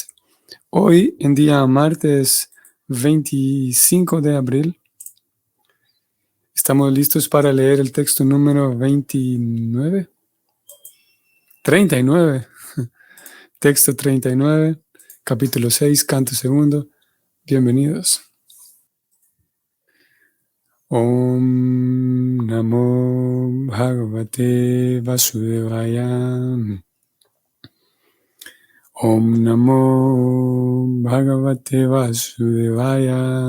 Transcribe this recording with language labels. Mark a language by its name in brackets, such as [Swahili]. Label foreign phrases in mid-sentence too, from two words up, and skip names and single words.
[Spanish] Hoy, en día martes 25 de abril, estamos listos para leer el texto número 39. Texto 39, capítulo 6, canto segundo. Bienvenidos. [Sanskrit] Om Namo Bhagavate Vasudevaya. Om Namo Bhagavate Vasudevaya.